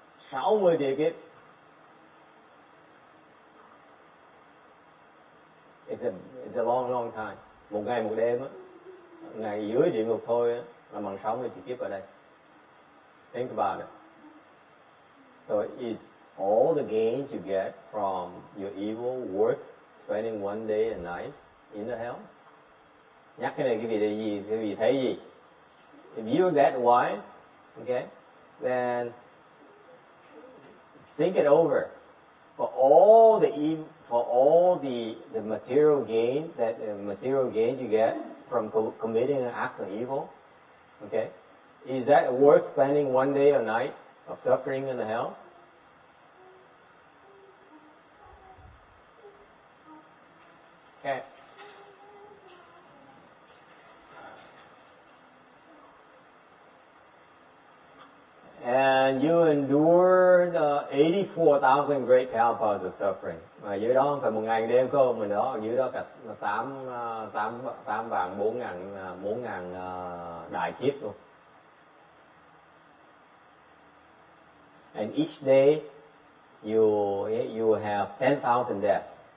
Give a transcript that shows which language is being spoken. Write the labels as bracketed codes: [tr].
[vi] 60 tiểu kiếp. [en] It's a long time. [vi] Một ngày một đêm á, ngày dưới địa ngục thôi á, là bằng 60 tiểu kiếp ở đây. [en] Think about it. So is all the gains you get from your evil worth spending one day and night in the hells? [vi] Nhắc cái này quý vị thấy gì? [en] If you're that wise, okay, then think it over. For all the material gains you get from committing an act of evil, okay, is that worth spending one day or night of suffering in the hells? Okay. And you endured 84,000 great kalpas of suffering. [vi] Mà dưới đó không phải một ngày đêm không, mình đó dưới đó cả 4.000 đại kiếp luôn. [en] And each day you have 10,000 deaths.